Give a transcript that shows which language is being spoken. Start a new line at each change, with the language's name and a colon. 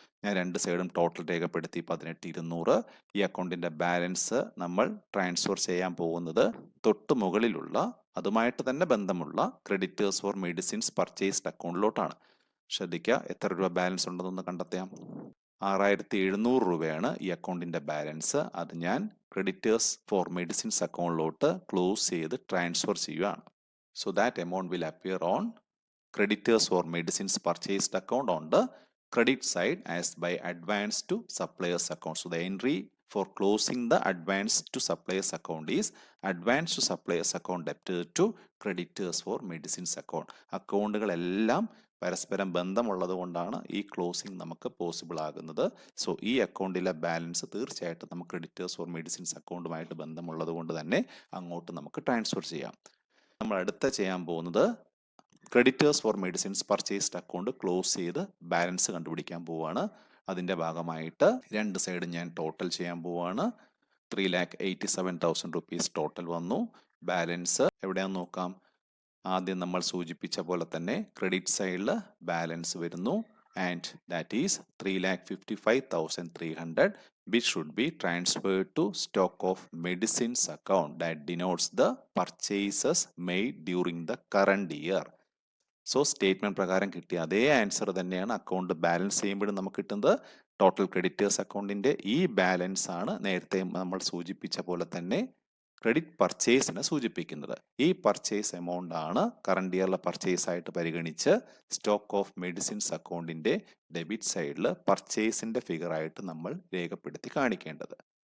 Malayalam: ഞാൻ 2 സൈഡും ടോട്ടൽ രേഖപ്പെടുത്തി 18,200. ഈ അക്കൗണ്ടിൻ്റെ ബാലൻസ് നമ്മൾ ട്രാൻസ്ഫർ ചെയ്യാൻ പോകുന്നത് തൊട്ട് മുകളിലുള്ള അതുമായിട്ട് തന്നെ ബന്ധമുള്ള ക്രെഡിറ്റേഴ്സ് ഫോർ മെഡിസിൻസ് പർച്ചേസ്ഡ് അക്കൗണ്ടിലോട്ടാണ്. ശ്രദ്ധിക്കുക, എത്ര രൂപ ബാലൻസ് ഉണ്ടെന്നൊന്ന് കണ്ടെത്താം. 6,700 രൂപയാണ് ഈ അക്കൗണ്ടിൻ്റെ ബാലൻസ്. അത് ഞാൻ ക്രെഡിറ്റേഴ്സ് ഫോർ മെഡിസിൻസ് അക്കൗണ്ടിലോട്ട് ക്ലോസ് ചെയ്ത് ട്രാൻസ്ഫർ ചെയ്യുകയാണ്.
English: So that amount will appear on creditors for medicines purchased account on the credit side as by advance to suppliers account. So the entry for closing the advance to suppliers account is advance to suppliers account debited to creditors for medicines account.
Malayalam: അക്കൗണ്ടുകളെല്ലാം പരസ്പരം ബന്ധമുള്ളത് കൊണ്ടാണ് ഈ closing നമുക്ക് possible ആകുന്നത്. So ഈ അക്കൗണ്ടിലെ balance തീർച്ചയായിട്ടും നമുക്ക് creditors four medicines അക്കൗണ്ടുമായിട്ട് ബന്ധമുള്ളത് കൊണ്ട് തന്നെ അങ്ങോട്ട് നമുക്ക് ട്രാൻസ്ഫർ ചെയ്യാം. നമ്മൾ അടുത്ത ചെയ്യാൻ പോകുന്നത് creditors four medicines purchased account close ചെയ്ത് ബാലൻസ് കണ്ടുപിടിക്കാൻ പോവുകയാണ്. അതിൻ്റെ ഭാഗമായിട്ട് 2 സൈഡ് ഞാൻ ടോട്ടൽ ചെയ്യാൻ പോവുകയാണ്. 3,87,000 റുപ്പീസ് ടോട്ടൽ വന്നു. ബാലൻസ് എവിടെയാണെന്ന് നോക്കാം. ആദ്യം നമ്മൾ സൂചിപ്പിച്ച പോലെ തന്നെ ക്രെഡിറ്റ് സൈഡിൽ ബാലൻസ് വരുന്നു.
English: And that is 3,55,300 which should be transferred to stock of medicines account that denotes the purchases made during the current year.
Malayalam: So statement പ്രകാരം കിട്ടിയ അതേ ആൻസർ തന്നെയാണ് അക്കൗണ്ട് ബാലൻസ് ചെയ്യുമ്പോഴും നമുക്ക് കിട്ടുന്നത്. ടോട്ടൽ ക്രെഡിറ്റേഴ്സ് അക്കൗണ്ടിന്റെ ഈ ബാലൻസ് ആണ് നേരത്തെ നമ്മൾ സൂചിപ്പിച്ച പോലെ തന്നെ ക്രെഡിറ്റ് പർച്ചേസിനെ സൂചിപ്പിക്കുന്നത്. ഈ പർച്ചേസ് എമൗണ്ട് ആണ് കറണ്ട് ഇയറിലെ പർച്ചേസ് ആയിട്ട് പരിഗണിച്ച് സ്റ്റോക്ക് ഓഫ് മെഡിസിൻസ് അക്കൗണ്ടിന്റെ ഡെബിറ്റ് സൈഡിൽ പർച്ചേസിന്റെ ഫിഗർ ആയിട്ട് നമ്മൾ രേഖപ്പെടുത്തി കാണിക്കേണ്ടത്.